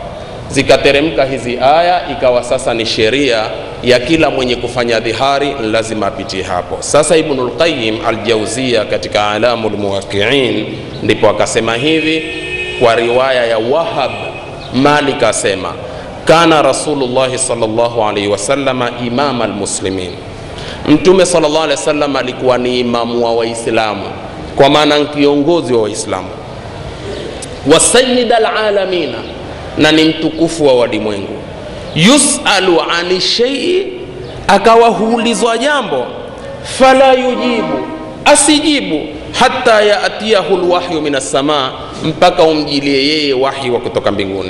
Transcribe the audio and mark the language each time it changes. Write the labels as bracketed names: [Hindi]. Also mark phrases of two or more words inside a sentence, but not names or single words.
[Swahili] Zikateremka hizi aya, ikawa sasa ni sheria ya kila mwenye kufanya dhihari lazima apitie hapo. Sasa Ibnul Qayyim al-Jawziyya katika Alamul Muwaqqi'in ndipo akasema hivi kwa riwaya ya Wahab Malik, asema [Arabic] كان رسول الله صلى الله عليه وسلم إمام المسلمين, [Swahili] Mtume [Arabic] صلى الله عليه وسلم [Swahili] alikuwa ni imamu wa Waislamu, kwa maana kiongozi wa Waislamu, [Arabic] وسيد العالمين, [Swahili] na ni mtukufu wa walimwengu. [Arabic] يسأل عن شيء, [Swahili] akawa huulizwa jambo, [Arabic] فلا يجيب, [Swahili] asijibu, [Arabic] حتى يأتيه الوحي من السماء, [Swahili] mpaka umjilie yeye wahi wa kutoka mbinguni.